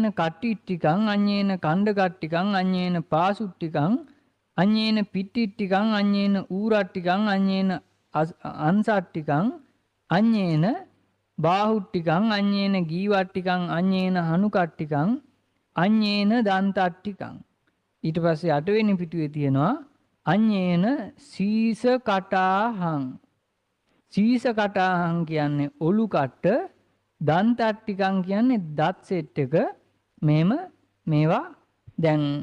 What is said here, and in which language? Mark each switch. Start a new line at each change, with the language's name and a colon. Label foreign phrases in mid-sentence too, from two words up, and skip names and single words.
Pali: කට්ටිට්ටිකං අඤ්ඤේන කණ්ඩකට්ටිකං අඤ්ඤේන පාසුට්ටිකං අඤ්ඤේන පිට්ටිට්ටිකං අඤ්ඤේන ඌරට්ටිකං අඤ්ඤේන අන්සට්ටිකං අඤ්ඤේන බාහුට්ටිකං අඤ්ඤේන ගීවට්ටිකං අඤ්ඤේන හනුකට්ටිකං අඤ්ඤේන දන්තට්ටිකං
Sinhala: ඊට පස්සේ 8 වෙනි පිටුවේ තියෙනවා
Pali: අඤ්ඤේන සීස කටාහං සීස කටාහං
Sinhala: කියන්නේ ඔලු කට්ට දන්තට්ටිකං කියන්නේ දත් සෙට් එක මෙහෙම මේවා දැන්